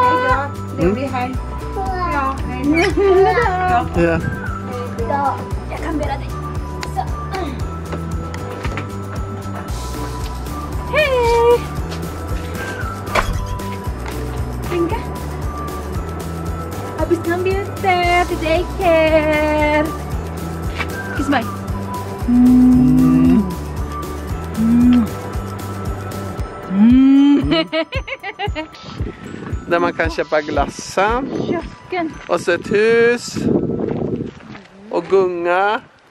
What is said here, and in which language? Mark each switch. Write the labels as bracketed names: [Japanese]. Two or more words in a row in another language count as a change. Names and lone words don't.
[Swedish] Det blir här. Ja, hej då. Ja. Jag kan bära dig. Så. Hej! Ringa. [Indonesian] Habis ngambil teh di daycare. [Swedish] Kiss mig. Där man kan köpa glassar. Kiosken. Och så ett hus. Och gunga.